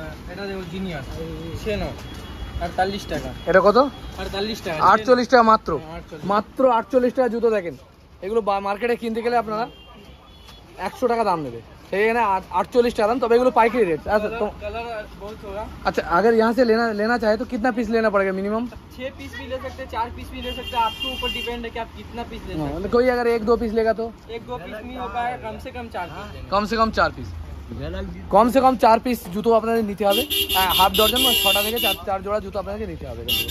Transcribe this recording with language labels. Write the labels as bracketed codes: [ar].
[bn] এটা দেখো জিনিয়াস সেনো 48 টাকা। এটা কত? 48 টাকা, 48 টাকা মাত্র, মাত্র 48 টাকা জুতো। দেখেন এগুলো মার্কেটে কিনতে গেলে আপনারা 100 টাকা দাম নেবে, সেখানে 48 টাকা दाम। तब एगुलो पाइकरी रेट। [hi] अच्छा तो कलर बहुत होगा। अच्छा, अगर यहाँ से लेना चाहे तो कितना पीस लेना पड़ेगा मिनिमम? 6 पीस भी ले सकते हैं, 4 पीस भी ले सकते हैं, आपके ऊपर डिपेंड है कि आप कितना पीस ले सकते हैं। कोई अगर 1-2 पीस लेगा तो 1-2 पीस नहीं हो पाएगा, कम से कम 4 पीस लेंगे। कम से कम 4 पीस, कम से कम 4 [bn] পিস জুতো আপনাদের নিতে হবে। হাফ ডজন মানে 6টা থেকে 4 জোড়া জুতো আপনাদেরকে নিতে হবে।